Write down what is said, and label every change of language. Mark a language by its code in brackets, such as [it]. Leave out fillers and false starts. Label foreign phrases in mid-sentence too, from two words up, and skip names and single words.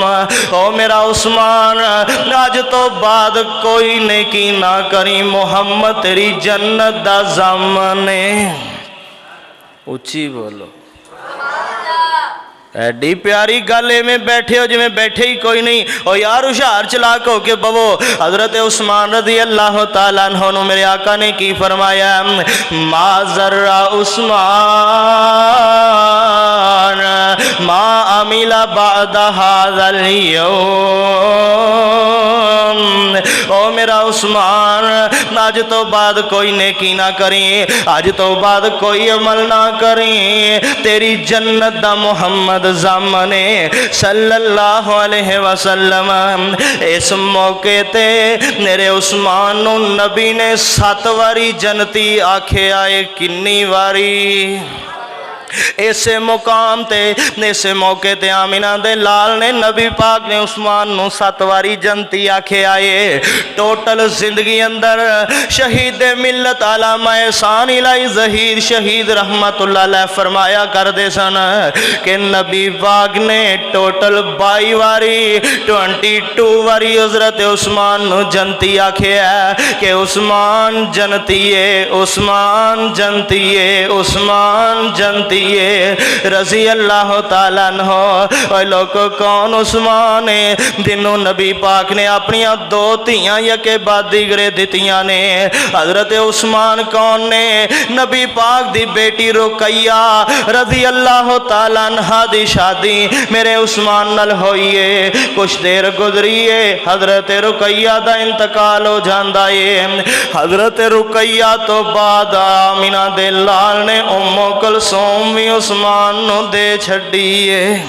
[pa] او میرا عثمان اج توں بعد کوئی نیکی نہ کری، محمد تیری جنت دا ضامن ہے. اُچی بولو. ایڈی پیاری گل میں بیٹھے ہو جمیں بیٹھے ہی کوئی نہیں. او یار ہشیار چالاک ہو کے بہو۔ حضرت عثمان [ar] رضي الله تعالى عنه [pa] نے میرے آقا نے کی فرمایا [ar] ما ضر عثمان ما عمل بعد هذا اليوم. [pa] او میرا عثمان اج توں بعد کوئی نیکی نہ کری، اج توں بعد کوئی عمل نہ کری، تیری جنت دا محمد ضامنے [ar] صلى الله عليه وسلم. [pa] اِس موقعے تے میرے عثمان نوں نبی نے 7 واری جنتی آکھیا ہے. کنی واری? اِسے مقام تے اِسے موقعے تے آمنہ دے لال نے نبی پاک نے عثمان نوں 7 واری جنتی آکھیا ہے. ٹوٹل زندگی اندر شہید ملت علامہ احسان الٰہی ظہیر شہید [ar] رحمة الله عليه [pa] فرمایا کردے سن کہ نبی پاک نے ٹوٹل 22 واری 22 واری حضرت عثمان نوں جنتی آکھیا کہ عثمان جنتی ہے، عثمان جنتی ہے، عثمان جنتی [ar] رضي الله تعالى عنه. [pa] اور لوگ کون عثمان ہے جنہوں نبی پاک نے اپنی 2 دھیاں [fa] یکے بعد دیگرے [pa] دتیاں نے. حضرت عثمان کون نے؟ نبی پاک دی بیٹی رقیہ [ar] رضي الله تعالى عنها [pa] دی شادی میرے عثمان نال ہوئی ہے. کچھ دیر گزری ہے حضرت رقیہ دا انتقال ہو جاندا ہے. حضرت رقیہ توں بعد آمنہ دے لال نے ام کلثوم بھی عثمان نوں دے چھڈی ہے.